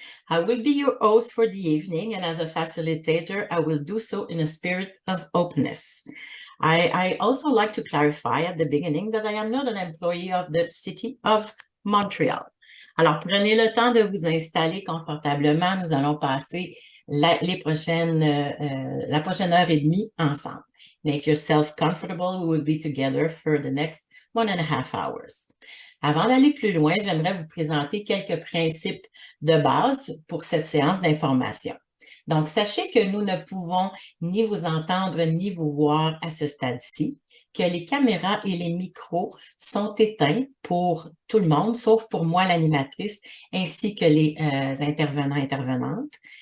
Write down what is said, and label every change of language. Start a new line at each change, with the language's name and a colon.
English: I will be your host for the evening, and as a facilitator, I will do so in a spirit of openness. I also like to clarify at the beginning that I am not an employee of the City of Montreal.
French: Alors, prenez le temps de vous installer confortablement. Nous allons passer la prochaine heure et demie ensemble.
English: Make yourself comfortable. We will be together for the next 1.5 hours.
French: Avant d'aller plus loin, j'aimerais vous présenter quelques principes de base pour cette séance d'information. Donc, sachez que nous ne pouvons ni vous entendre ni vous voir à ce stade-ci, que les caméras et les micros sont éteints pour tout le monde, sauf pour moi, l'animatrice, ainsi que les intervenantes.